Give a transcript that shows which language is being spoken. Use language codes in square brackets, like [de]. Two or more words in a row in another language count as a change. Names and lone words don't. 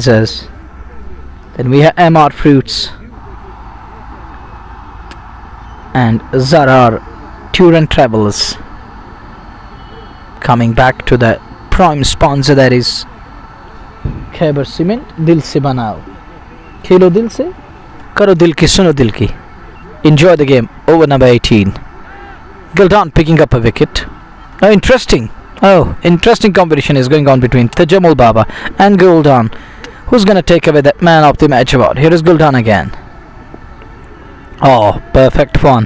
[en] Then we have MR Fruits. and Zarar Tour and Travels coming back to the prime sponsor, that is Khyber Cement. [ur] دل سے بناؤ کھیلو دل سے کرو دل کی سنو دل کی. [en] Enjoy the game. Over number 18. Guldan picking up a wicket. Interesting competition is going on between Tajamul Baba and Guldan. Who's gonna take away that man of the match award? Here is Guldan again. Oh, perfect one.